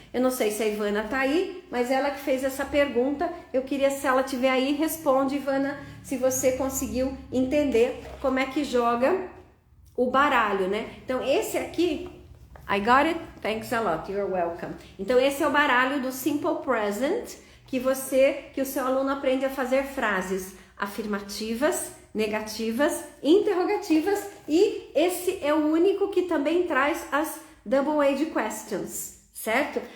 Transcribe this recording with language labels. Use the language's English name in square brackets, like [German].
[Portuguese] Eu não sei se a Ivana tá aí, mas ela que fez essa pergunta. Eu queria, se ela tiver aí, responde, Ivana, se você conseguiu entender como é que joga o baralho, né? Então, esse aqui, [English] I got it, thanks a lot, you're welcome. [Portuguese] Então, esse é o baralho do Simple Present, que o seu aluno aprende a fazer frases afirmativas, negativas, interrogativas, e esse é o único que também traz as double-age questions, certo?